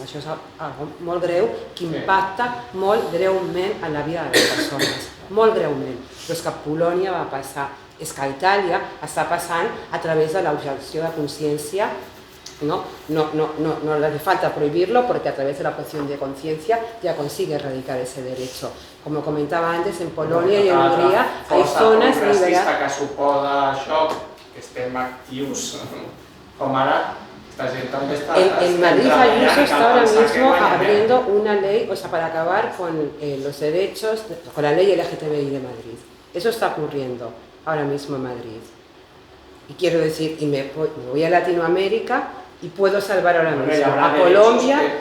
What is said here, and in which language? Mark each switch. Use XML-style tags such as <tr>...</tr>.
<ca>Això és molt greu, que impacta molt greument en la vida de les persones, molt greument. Però és que a Polònia va passar, és que a Itàlia està passant a través de l'objecció de consciència.</ca> <es>No le hace falta prohibirlo porque a través de la objeción de conciencia ya consigue erradicar ese derecho. Como comentaba antes, en Polonia y en Hungría hay zonas liberales.</es> <ca>Que suposa això, que estem actius com ara, esta gent també està...</ca> <es>En Madrid Ayuso está ahora mismo abriendo una ley, o sea, para acabar con los derechos, con la ley LGTBI de Madrid. Eso está ocurriendo ahora mismo en Madrid. Y quiero decir, y me voy a Latinoamérica y puedo salvar ahora mismo a Colombia.</es>